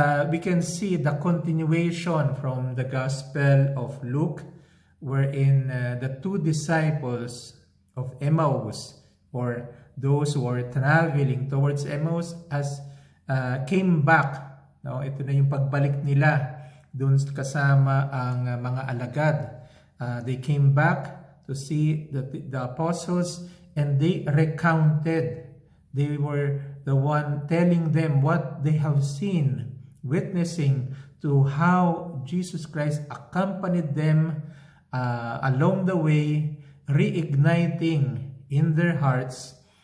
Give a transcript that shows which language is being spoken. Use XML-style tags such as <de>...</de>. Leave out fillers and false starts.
<en>We can see the continuation from the Gospel of Luke, wherein the two disciples of Emmaus, or those who are traveling towards Emmaus, came back. No?</en> <tl>Ito na yung pagbalik nila dun kasama ang mga alagad.</tl> <en>They came back to see the apostles, and they recounted. They were the one telling them what they have seen, witnessing to how Jesus Christ accompanied them along the way, reigniting in their hearts,</en>